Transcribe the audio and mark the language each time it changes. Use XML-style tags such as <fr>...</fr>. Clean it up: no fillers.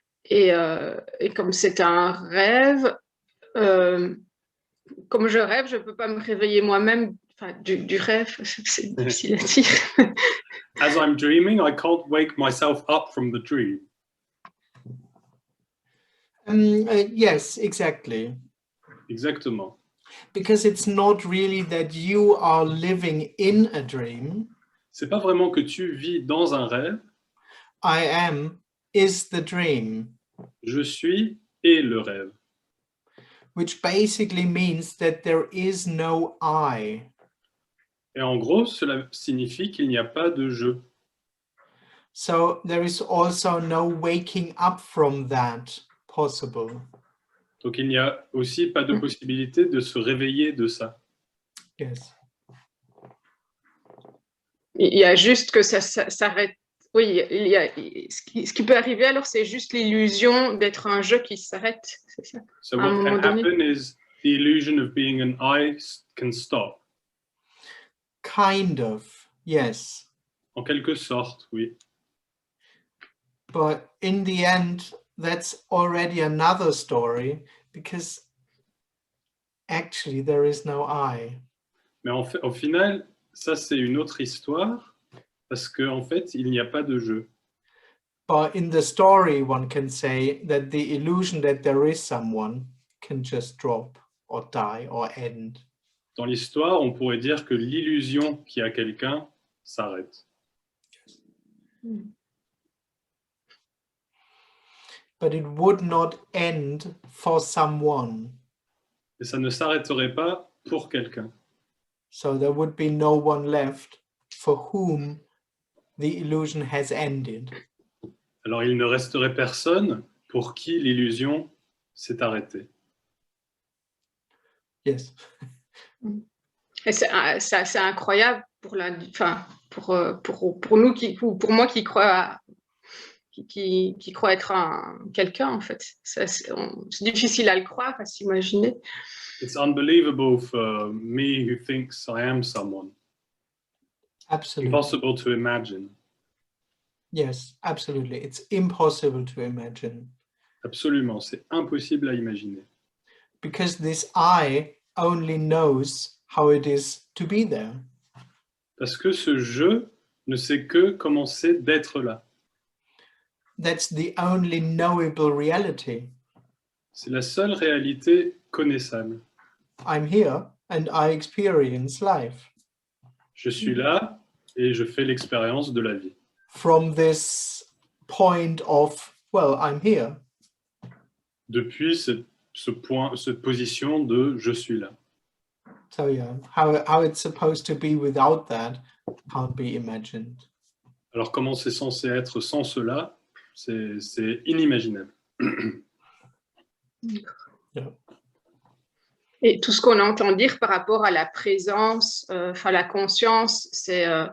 <fr>Et comme c'est un rêve, comme je rêve, je ne peux pas me réveiller moi-même du rêve. C'est difficile à dire.</fr> <en>As I'm dreaming, I can't wake myself up from the dream. Yes, exactly.</en> <fr>Exactement.</fr> <en>Because it's not really that you are living in a dream.</en> <fr>C'est pas vraiment que tu vis dans un rêve.</fr> <en>I am is the dream.</en> <fr>Je suis et le rêve.</fr> <en>Which basically means that there is no I.</en> <fr>Et en gros, cela signifie qu'il n'y a pas de je.</fr> <en>So there is also no waking up from that possible.</en> <fr>Donc il n'y a aussi pas de possibilité de se réveiller de ça.</fr> <en>Yes.</en> <fr>Il y a juste que ça s'arrête. Oui, il y a, ce qui peut arriver alors, c'est juste l'illusion d'être un jeu qui s'arrête. C'est ça.</fr> <en>So what can happen is the illusion of being an I can stop. Kind of, yes.</en> <fr>En quelque sorte, oui.</fr> <en>But in the end, that's already another story because actually there is no I.</en> <fr>Mais au final, ça c'est une autre histoire parce qu'en fait, il n'y a pas de jeu.</fr> <en>But in the story, one can say that the illusion that there is someone can just drop or die or end.</en> <fr>Dans l'histoire, on pourrait dire que l'illusion qu'il y a quelqu'un s'arrête.</fr> <en>But it would not end for someone.</en> <fr>Et ça ne s'arrêterait pas pour quelqu'un.</fr> <en>So there would be no one left for whom the illusion has ended.</en> <fr>Alors il ne resterait personne pour qui l'illusion s'est arrêtée.</fr> <en>Yes.</en> <fr>Et c'est assez incroyable pour nous pour moi qui crois qui croit être quelqu'un en fait. C'est difficile à le croire, à s'imaginer.</fr> <en>It's unbelievable for me who thinks I am someone. Absolutely. Impossible to imagine. Yes, absolutely. It's impossible to imagine.</en> <fr>Absolument, c'est impossible à imaginer.</fr> <en>Because this I only knows how it is to be there.</en> <fr>Parce que ce je ne sait que comment c'est d'être là.</fr> <en>That's the only knowable reality.</en> <fr>C'est la seule réalité connaissable.</fr> <en>I'm here and I experience life.</en> <fr>Je suis là et je fais l'expérience de la vie.</fr> <en>From this point of, well, I'm here.</en> <fr>Depuis cette position de je suis là.</fr> <en>So yeah, how it's supposed to be without that can't be imagined.</en> <fr>Alors comment c'est censé être sans cela? C'est inimaginable.</fr> <en>Yeah.</en> <fr>Et tout ce qu'on entend dire par rapport à la présence, la conscience, c'est</fr>